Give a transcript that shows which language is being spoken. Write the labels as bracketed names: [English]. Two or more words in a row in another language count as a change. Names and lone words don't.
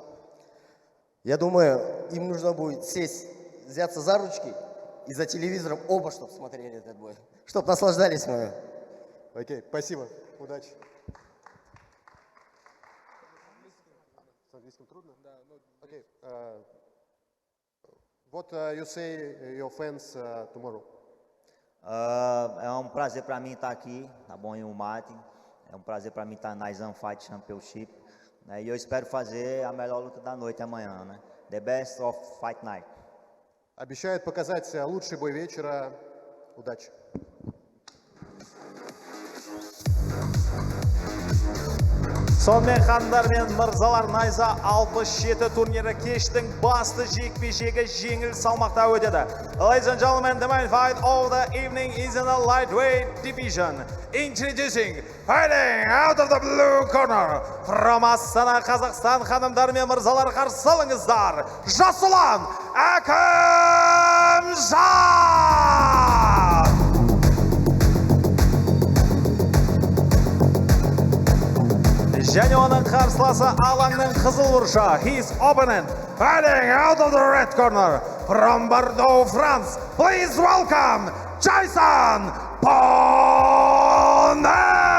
[Russian] Я думаю, им нужно будет сесть, взяться за ручки и за телевизором оба, чтобы смотрели этот бой. Чтобы наслаждались мной. Окей, спасибо. Удачи. С английским трудно? Да. Окей. [English] What you say your fans tomorrow? [Portuguese] É prazer para mim estar aqui, tá bom, em Umate. É prazer para mim estar na Izan Fight Championship. Né? E eu espero fazer a melhor luta da noite amanhã, né? [English] The best of fight night. [Russian] Обещает показать лучший бой вечера. Удачи. [Kazakh] Сонымен ханымдар мен мырзалар, Найза 67 турнирі кештің басты жекпе-жегі жеңіл салмақта өтеді. [English] Ladies and gentlemen, the main fight of the evening is in the lightweight division. Introducing, fighting out of the blue corner from Астана, Қазақстан. [Kazakh] Ханымдар мен мырзалар, қарсы алыңыздар. Жасұлан Әкімжан! Және оның қарсыласы алаңның қызыл бұрышы. [English] His opponent fighting out of the red corner from Bordeaux, France. Please welcome Jason Bonnet!